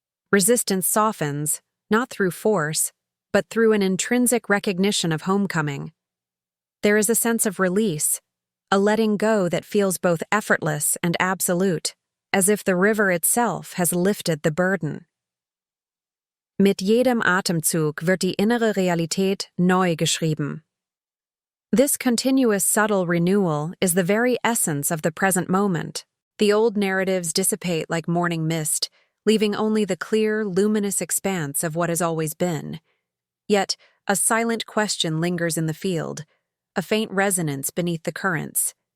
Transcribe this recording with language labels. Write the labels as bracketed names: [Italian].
[English] Resistance softens, not through force, but through an intrinsic recognition of homecoming. There is a sense of release, a letting go that feels both effortless and absolute, as if the river itself has lifted the burden. [German] Mit jedem Atemzug wird die innere Realität neu geschrieben. [English] This continuous subtle renewal is the very essence of the present moment. The old narratives dissipate like morning mist, leaving only the clear, luminous expanse of what has always been. Yet, a silent question lingers in the field, a faint resonance beneath the currents.